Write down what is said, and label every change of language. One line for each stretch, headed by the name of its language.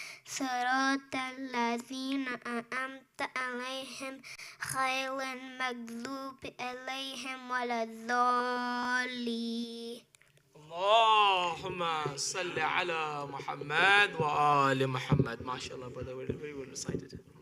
Arabic: Siratal ladzina an'amta alaihim غير المغضوب عليهم ولا الضالين. اللهم صل على محمد وآل محمد.
English: ما شاء الله, brother, very well recited.